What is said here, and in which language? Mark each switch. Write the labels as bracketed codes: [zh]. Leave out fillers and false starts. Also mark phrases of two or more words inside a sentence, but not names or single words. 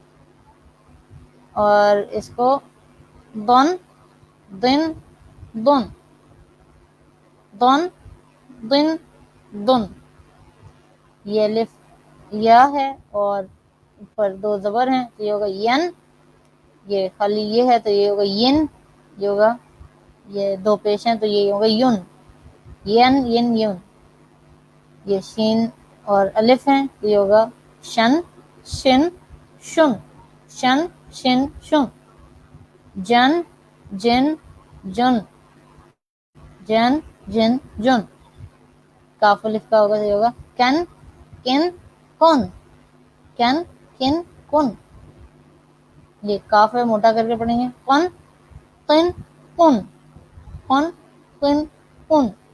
[ur] اور اس کو دن دن دن دن دن دن، یہ الف یا ہے اور اوپر دو زبر ہیں تو یہ ہوگا ین، یہ خالی یہ ہے تو یہ ہوگا ین، یہ ہوگا یہ دو پیش ہیں تو یہ ہوگا یون، ین ین یون، یہ شین اور الف ہیں تو یہ ہوگا شن شن شن، شن شن شن، جن جن جن، جن جن جن، کاف الف کا ہوگا تو یہ ہوگا کن کن کن، کن کن کن، یہ کاف ہے موٹا کر کے پڑھیں گے کن قن کن، کن قن کن،